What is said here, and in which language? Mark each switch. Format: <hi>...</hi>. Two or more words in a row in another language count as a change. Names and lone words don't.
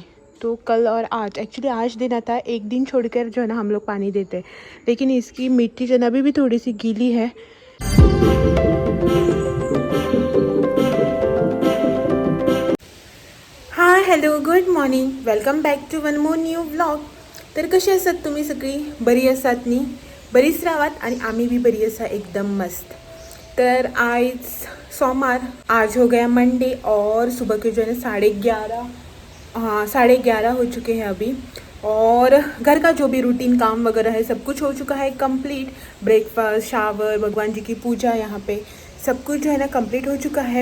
<hi>तो कल और आज एक्चुअली आज देना था, एक दिन छोड़कर जो है ना हम लोग पानी देते हैं, लेकिन इसकी मिट्टी जो है ना अभी भी थोड़ी सी गीली है।</hi> <en>Hi hello good morning, welcome back to one more new vlog.</en> <kok>तर कशी आसात तुम्ही सगळी? बरी आसात न्ही? बरीच रावात आणि आम्ही भी बरी आसा एकदम मस्त।</kok> <hi>तर आज सोमवार, आज हो गया मंडे और सुबह के जो है ना 11:30, हाँ 11:30 हो चुके हैं अभी। और घर का जो भी रूटीन काम वगैरह है सब कुछ हो चुका है कंप्लीट। ब्रेकफास्ट, शावर, भगवान जी की पूजा, यहाँ पे सब कुछ जो है ना कंप्लीट हो चुका है।</hi>